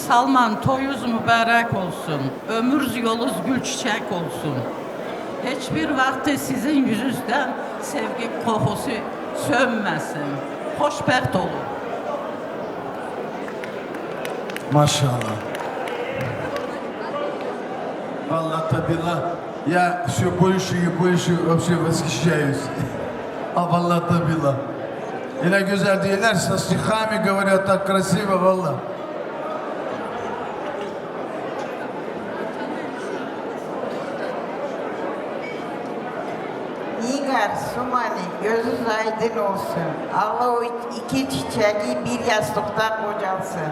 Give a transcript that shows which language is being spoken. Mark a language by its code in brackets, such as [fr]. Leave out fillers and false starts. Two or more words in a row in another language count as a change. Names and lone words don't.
[tr] Salman toyuz mübarek olsun. Ömür yolunuz gül çiçek olsun. Hiçbir vakti sizin yüzünüzden sevgi kokusu sönmesin. [az] Hoşbəxt olun. [tr] Maşallah. Vallahi tabillah. [ru] Я все больше и больше вообще восхищаюсь. [tr] А vallahi tabillah. Öyle güzel değiller, [ru] со стихами говорят так красиво, [tr] vallahi. Nigar, Sumani, gözünüz aydın olsun. Allah o iki çiçeği bir yastıkta kocalsın.